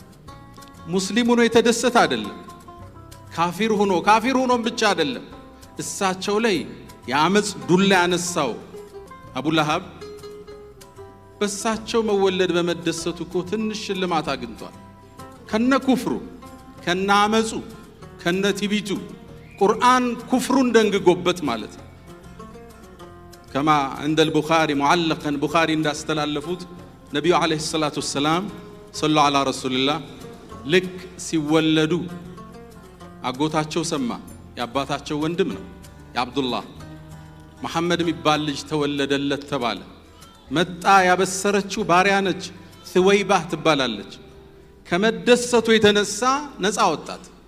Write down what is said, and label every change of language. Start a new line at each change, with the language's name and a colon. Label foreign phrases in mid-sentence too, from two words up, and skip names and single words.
Amharic: ሙስሊም ሆኖ የተደሰተ አይደለም፣ ካፊር ሆኖ ብቻ አይደለም። እሳቸው ላይ የአመጽ ዱላ ያነሳው አቡ ለሃብ በእሳቸው መወለድ በመደሰቱ እኮ ትንሽ ሽልማት አግኝቷል። ከነ ኩፍሩ ከነ አመጹ ከነ ቲቢቱ ቁርአን ኩፍሩን ደንግጎበት ማለት ነው።
Arabic: كما عند البخاري معلقا
Amharic: بخاري እንዳስተላለፉት ነብዩ
Arabic: عليه الصلاة والسلام صلوا على رسول الله
Amharic: ልክ ሲወለዱ አጎታቸው ሰማ። ያባታቸው ወንድም ነው የአብዱላህ መሐመድ የሚባል ልጅ ተወለደለት ተባለ። መጣ ያበሰረችው ባሪያ ነች፣ ስወይባህ ትባላለች። ከመደሰቱ የተነሳ ነፃ ወጣት።